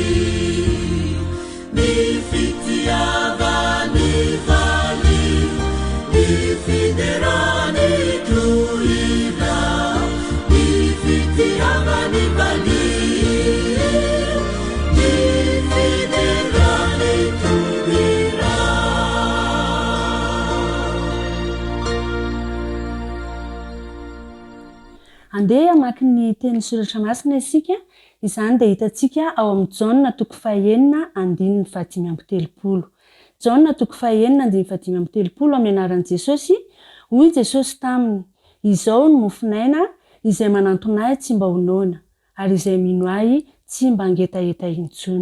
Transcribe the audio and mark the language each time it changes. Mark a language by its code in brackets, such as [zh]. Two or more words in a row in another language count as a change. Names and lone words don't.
[mg] ni fitiava ni vali, ni fiderani tuida, ni fitiava ni vali, ni fiderani tuida. Andeha mamaky ny teny soratra masina isika, izany dia hitantsika ao amin'ny Jaona 9:5-10. Jaona 9:5-10 amin'ny anaran'i Jesosy, Hoy Jesosy taminy, izao ny mofinaina izay manantonay tsy mba honoana, ary izay mino ahy tsy mba angetaeta intsony.